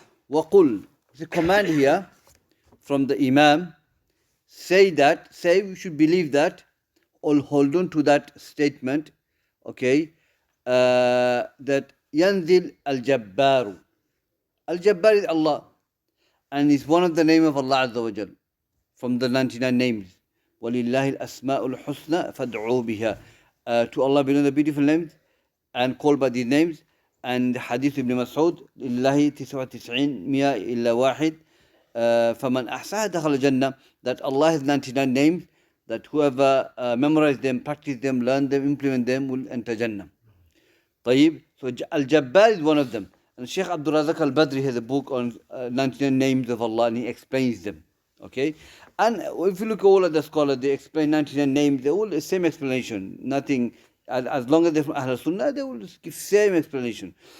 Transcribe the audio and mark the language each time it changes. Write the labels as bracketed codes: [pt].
[en] وقل, the command here from the Imam, say we should believe that, or hold on to that statement, okay, that [ar] Yanzil al-Jabbaru. [en] Al-Jabbar is Allah, and it's one of the name of Allah Azza wa Jal, from the 99 names. [ar] وَلِلَّهِ الْأَسْمَاءُ الْحُسْنَى فَادْعُوا بِهَا. [en] To Allah belong the beautiful names, and called by these names. And Hadith Ibn Mas'ud, [ar] لله 99 مئة إلا واحد فمن أحصاها دخل الجنة. [en] That Allah has 99 names, that whoever memorize them, practice them, learn them, implement them will enter Jannah. [ar] طيب. [en] So Al-Jabbar is one of them. And Shaykh Abdul Razak Al-Badri has a book on 99 names of Allah, and he explains them. Okay? And if you look at all of the scholars, they explain 99 names, they're all the same explanation. Nothing, as long as they're from Ahl Sunnah, they will give same explanation.